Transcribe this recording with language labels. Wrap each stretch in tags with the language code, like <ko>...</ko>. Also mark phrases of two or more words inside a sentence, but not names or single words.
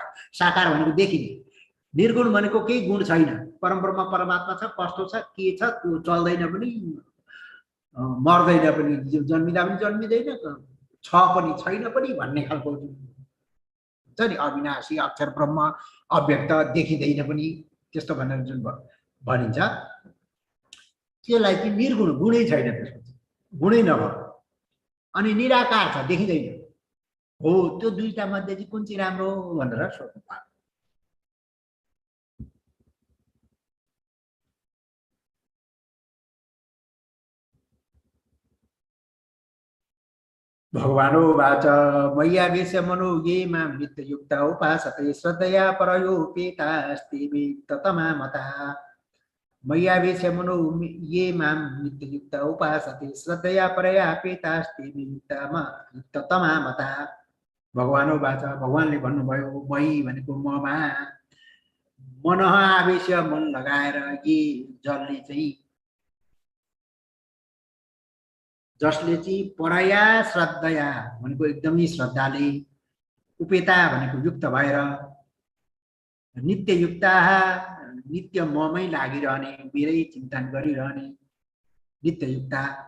<ne>साकार भनेको देखिने, निर्गुण भनेको केही गुण छैन, परमब्रह्म परमात्मा छ, कस्तो छ के छ त्यो चल्दैन पनि मर्दैन पनि, जन्मिँदा पनि जन्मिँदैन, छ पनि छैन पनि भन्ने खालको हुन्छ नि, अविनाशी अक्षर ब्रह्म अव्यक्त देखिँदैन पनि त्यस्तो भनेर जुन भनिन्छ त्यसलाई चाहिँ निर्गुण, गुणै छैन, त्यसपछि गुणै नभयो। अनि निराकार छ, देखिँदैन। हो त्यो दुईटा मध्ये चाहिँ कुन चाहिँ राम्रो भनेर सोध्नु पर्यो।</ne> <sa>भगवानुवाच मय्यावेश्य मनो ये मां नित्ययुक्ता उपासते श्रद्धया परयोपेतास्ते वित्ततमा मतः। मय्यावेश्य मनो ये मां नित्ययुक्ता उपासते श्रद्धया परयापेतास्ते वित्ततमा मतः। भगवानुवाच,</sa> <ne>भगवानले भन्नुभयो मयि भनेको ममा,</ne> <sa>मनः आवेश्य</sa> <ne>मन लगाएर ये जसले चाहिँ</ne> <sa>परया श्रद्धया</sa> <ne>भनेको एकदमै श्रद्धाले, उपेता भनेको युक्त भएर, नित्ययुक्ता नित्य ममै लागिरहने, मेरै चिन्तन गरिरहने, नित्ययुक्ता</ne>